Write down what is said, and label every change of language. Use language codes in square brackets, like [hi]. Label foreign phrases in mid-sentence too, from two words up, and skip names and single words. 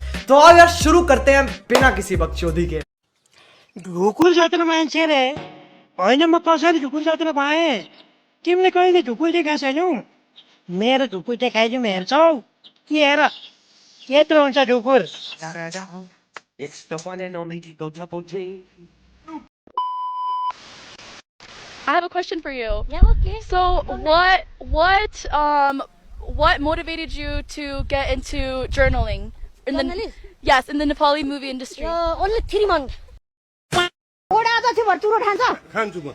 [hi] तो आओ यार शुरू करते हैं बिना किसी बकचोदी के। [ne] ढुकुल जात्रा मान्छे रे होइन, म कसरी ढुकुल जात्रा पाएँ? तिमीले कहिले ढुकुल देखाएको छैनौ? मेरो ढुकुल देखाइदिउँ हेर्छौ? हेर यत्रो हुन्छ ढुकुल। [en] It's the one and only Eagle Double G. I have a question for you. Yeah, okay. So what motivated you to get into journaling in Journalist? yes, in the Nepali movie industry? Only 3 months. [ne] ओडा जति भर चुरो खान्छ खान्छु म